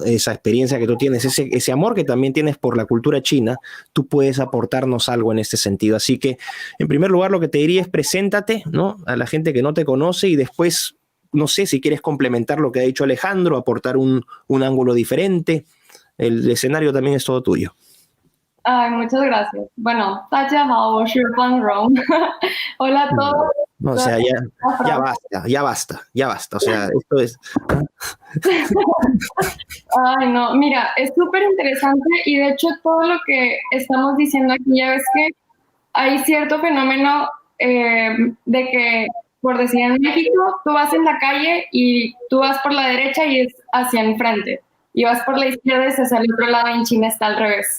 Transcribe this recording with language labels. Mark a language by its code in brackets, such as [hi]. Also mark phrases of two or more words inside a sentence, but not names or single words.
[es] Esa experiencia que tú tienes, ese amor que también tienes por la cultura china, tú puedes aportarnos algo en este sentido. Así que, en primer lugar, lo que te diría es preséntate, ¿no? A la gente que no te conoce y después, no sé si quieres complementar lo que ha dicho Alejandro, aportar un ángulo diferente. El escenario también es todo tuyo. Ay, muchas gracias. Bueno, [zh] 大家好，我是方蓉。 [es] Hola a todos. No, o sea, ya basta. O sea, esto es... Ay, no, mira, es súper interesante y de hecho todo lo que estamos diciendo aquí, ya ves que hay cierto fenómeno de que, por decir en México, tú vas en la calle y tú vas por la derecha y es hacia enfrente, y vas por la izquierda y es hacia el otro lado, y en China está al revés.